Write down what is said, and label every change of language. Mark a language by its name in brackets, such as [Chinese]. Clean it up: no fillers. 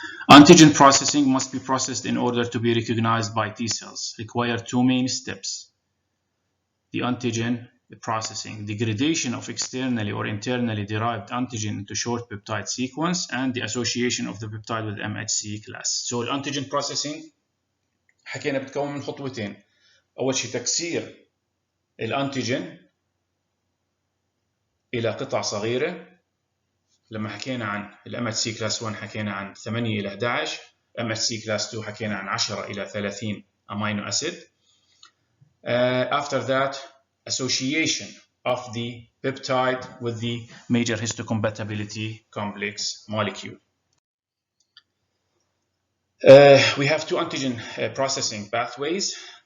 [English] Antigen processing must be processed in order to be recognized by T cells. Require two main steps. The antigen processing, degradation of externally or internally derived antigen into short peptide sequence, and the association of the peptide with MHC class. [Arabic] So الانتيجين processing حكينا بتكون من خطوتين. أول شيء تكسير الانتيجين إلى قطع صغيرة. لما حكينا عن MHC class 1 حكينا عن 8 إلى 11، MHC class 2 حكينا عن 10 إلى 30 amino acid. [English] After that, association of the peptide with the major histocompatibility complex molecule. We have two antigen processing pathways.